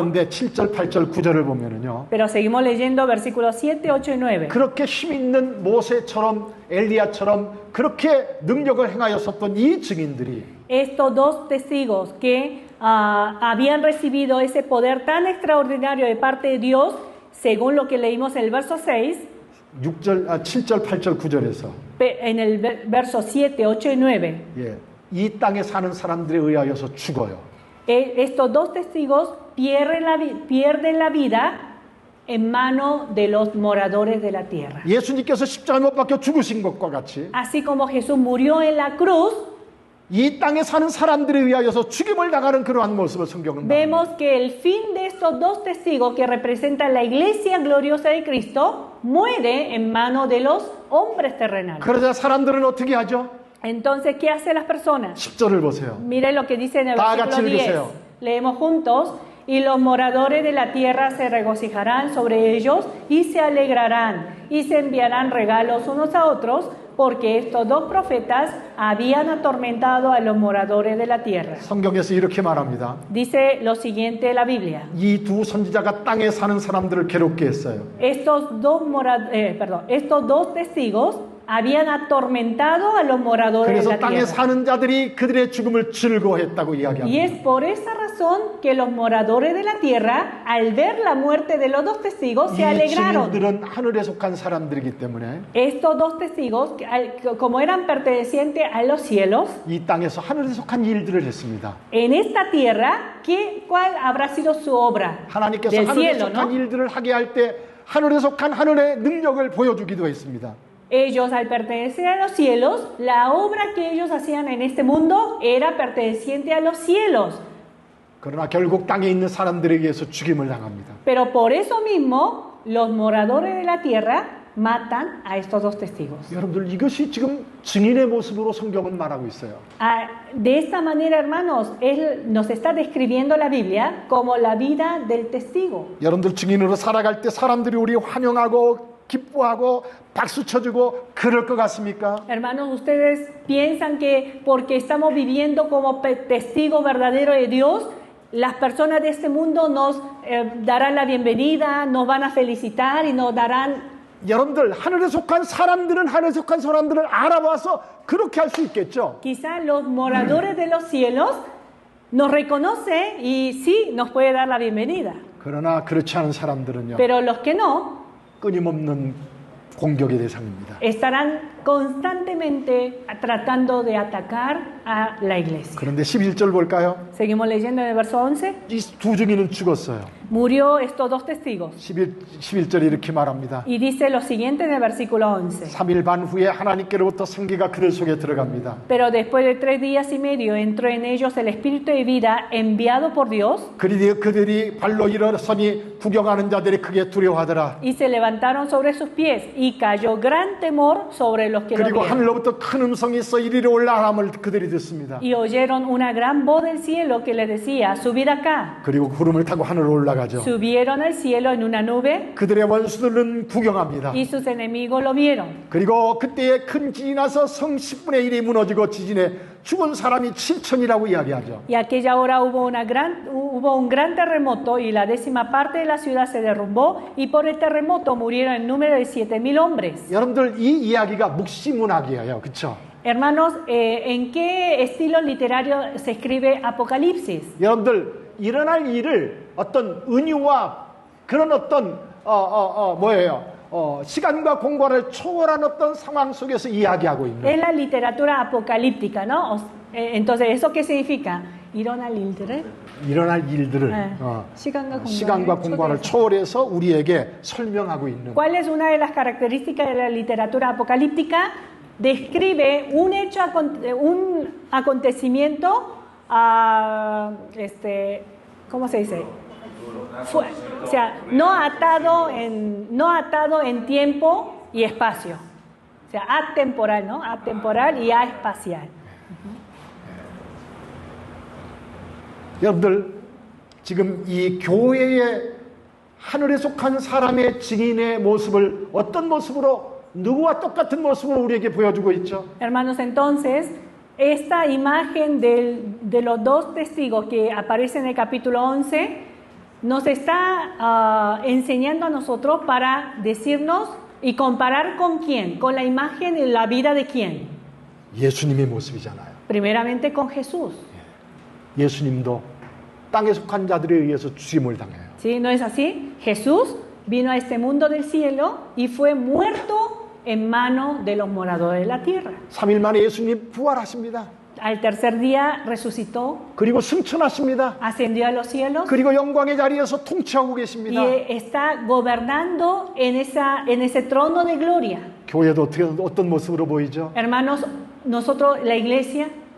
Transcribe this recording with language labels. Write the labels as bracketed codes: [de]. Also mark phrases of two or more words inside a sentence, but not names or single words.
[ko] 그런데 7절, 8절, 9절을 보면은요. [es] Pero seguimos leyendo versículos 7, 8 y 9. [ko] 그렇게 힘 있는 모세처럼 엘리야처럼 그렇게 능력을 행하였었던 이 증인들이 [es] Estos dos testigos que habían recibido ese poder tan extraordinario de parte de Dios, según lo que leímos en el verso 6, [ko] 7절, 8절, 9절에서 [es] en el verso 7, 8 y 9, [ko] 예, 이 땅에 사는 사람들에 의하여서 죽어요. [es] estos dos testigos pierden la vida en mano de los moradores de la tierra. [ko] 예수님께서 십자가에 못 박혀 죽으신 것과 같이 [es] Así como Jesús murió en la cruz, [ko] 이 땅에 사는 사람들에 의하여서 죽임을 당하는 그러한 모습을 성경은 말합니다. [es] vemos que el fin de estos dos testigos que representan la iglesia gloriosa de Cristo muere en mano de los hombres terrenales. [ko] 그러자 사람들은 어떻게 하죠? [es] Entonces, ¿qué hacen las personas? [ko] 10절을 보세요. [es] Miren lo que dice en el [ko] 다 [es] versículo [ko] 같이 [es] 10. [ko] 읽으세요. [es] Leemos juntos. Y los moradores de la tierra se regocijarán sobre ellos y se alegrarán y se enviarán regalos unos a otros, porque estos dos profetas habían atormentado a los moradores de la tierra. [ko] 성경에서 이렇게 말합니다. [es] Dice lo siguiente la Biblia. [ko] 이 두 선지자가 땅에 사는 사람들을 괴롭게 했어요. [es] Estos dos testigos habían atormentado a los moradores de [ko] 그래서 [es] la [ko] 땅에 [es] tierra. [ko] 사는 자들이 그들의 죽음을 즐거워했다고 [es] Y [ko] 이야기합니다. [es] es por esa razón que los moradores de la tierra, al ver la muerte de los dos testigos, se [ko] 이 [es] alegraron. [ko] 증인들은 하늘에 속한 사람들이기 때문에 [es] Estos dos testigos, como eran pertenecientes a los cielos, [ko] 이 땅에서 하늘에 속한 일들을 했습니다. [es] en esta tierra, ¿cuál habrá sido su obra? [ko] 하나님께서 [es] Del [ko] 하늘에 [es] cielo, [ko] 속한 [es] ¿no? [ko] 일들을 하게 할 때 하늘에 속한 하늘의 능력을 보여주기도 했습니다. [es] Ellos, al pertenecer a los cielos, la obra que ellos hacían en este mundo era perteneciente a los cielos. [ko] 그러나 결국 땅에 있는 사람들에 의해서 죽임을 당합니다. [es] Pero por eso mismo, los moradores de la tierra matan a estos dos testigos. [ko] 여러분들 이것이 지금 증인의 모습으로 성경은 말하고 있어요. [es] De esta manera, hermanos, Él nos está describiendo la Biblia como la vida del testigo. [ko] 여러분들 증인으로 살아갈 때 사람들이 우리 환영하고 기뻐하고 박수 쳐주고 그럴 것 같습니까? [es] Hermanos, ¿ustedes piensan que porque estamos viviendo como testigo verdadero de Dios, las personas de este mundo nos darán la bienvenida, nos van a felicitar y nos darán... [ko] 여러분들 하늘에 속한 사람들은 하늘에 속한 사람들을 알아봐서 그렇게 할 수 있겠죠. [es] Quizás los moradores de los cielos nos reconocen y sí, nos puede dar la bienvenida. [ko] 그러나 그렇지 않은 사람들은요. [es] Pero los que no, [ko] 끊임없는 공격의 대상입니다. [es] estarán constantemente tratando de atacar a la iglesia. [ko] 그런데 11절 볼까요? [es] Seguimos leyendo en el verso 11. [ko] 이 두 증인은 죽었어요. [es] Murió estos dos testigos. [ko] 11절에 이렇게 말합니다. [es] Y dice lo siguiente en el versículo 11. [ko] 3일 반 후에 하나님께로부터 생기가 그들 속에 들어갑니다. [es] Pero después de 3 días y medio entró en ellos el Espíritu de vida enviado por Dios. [ko] 그들이 발로 일어서니 구경하는 자들이 크게 두려워하더라. [es] Y se levantaron sobre sus pies y cayó gran temor sobre los que lo [ko] 그리고 [es] vieron. [ko] 하늘로부터 큰 음성이 있어 이리로 올라함을 그들이 듣습니다. [es] Y oyeron una gran voz del cielo que les decía, subid acá. [ko] 그리고 구름을 타고 하늘로 올라가더라. 올라가죠. [es] Subieron al cielo en una nube [ko] 그들의 원수들은 구경합니다. [es] y sus enemigos lo vieron. [ko] 그리고 그때에 큰 지진이 나서 성 10분의 1이 무너지고 지진에 죽은 사람이 7천이라고 이야기하죠. [es] Y aquella hora hubo un gran terremoto y la 10ª parte de la ciudad se derrumbó y por el terremoto murieron el número de 7,000 hombres. [ko] 여러분들 이 이야기가 묵시문학이에요. 그렇죠? [es] Hermanos, ¿en qué estilo literario se escribe Apocalipsis? [ko] 여러분들 일어날 일을 어떤 은유와 그런 어떤 시간과 공간을 초월한 어떤 상황 속에서 이야기하고 있는. [es] Es la literatura apocalíptica, ¿no? Entonces, ¿eso qué significa? [ko] 일어날 일들을 일어날 일들을 시간과 공간을 초월해서 우리에게 설명하고 있는. [es] ¿Cuál es una de las características de la literatura apocalíptica? Describe un hecho, un acontecimiento, ¿cómo se dice? O sea, no atado en tiempo y espacio. O sea, atemporal, ¿no? Atemporal y aespacial. [ko] 여러분들 지금 이 교회의 하늘에 속한 사람의 증인의 모습을 어떤 모습으로 누구와 똑같은 모습으로 우리에게 보여주고 있죠? [es] Hermanos, entonces, esta imagen de los dos testigos que aparece en el capítulo 11 nos está enseñando a nosotros para decirnos y comparar con quién, con la imagen y la vida de quién. [ko] 예수님의 모습이잖아요. [es] Primeramente con Jesús. [ko] 예수님도 땅에 속한 자들에 의해서 죽임을 당해요. [es] ¿Sí? ¿No es así? Jesús vino a este mundo del cielo y fue muerto en manos de los moradores de la tierra. [ko] 3일 만에 예수님 부활하십니다. [es] Al tercer día resucitó, [ko] 그리고 승천하십니다. [es] ascendió a los cielos [ko] 그리고 영광의 자리에서 통치하고 계십니다. [es] y está gobernando en ese trono de gloria. [ko] 교회도 어떤 모습으로 보이죠? [es] Hermanos, nosotros, la iglesia,